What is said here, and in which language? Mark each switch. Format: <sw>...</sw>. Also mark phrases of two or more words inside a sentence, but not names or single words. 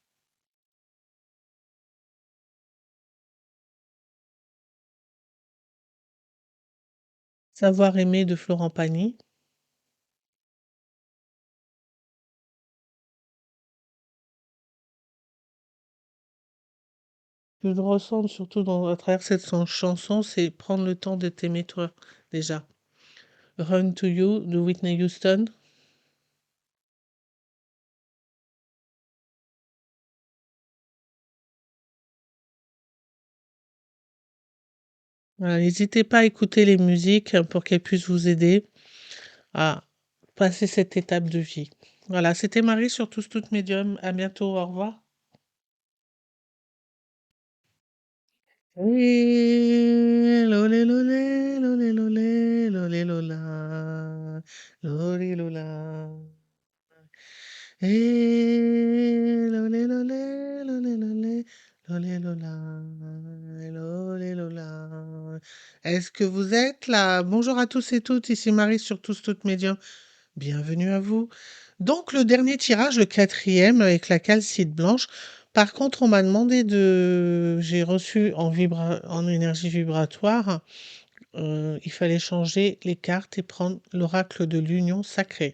<fr>Savoir aimer de Florent Pagny. Ce que je ressens surtout à travers cette chanson, c'est prendre le temps de t'aimer toi, déjà. Run to You de Whitney Houston. Voilà, n'hésitez pas à écouter les musiques pour qu'elles puissent vous aider à passer cette étape de vie. Voilà, c'était Marie sur Tous Toutes Médium. À bientôt, au revoir. Lolé, lolé, lolé, lolé, lolé, lola, lolé, lola. Lolé, lolé, lolé, lolé, lolé, lola, lolé, lola. Est-ce que vous êtes là? Bonjour à tous et toutes, ici Marie sur Tous Toutes Médium. Bienvenue à vous. Donc le dernier tirage, le quatrième, avec la calcite blanche. Par contre, on m'a demandé de... J'ai reçu en énergie vibratoire, il fallait changer les cartes et prendre l'oracle de l'union sacrée.</fr>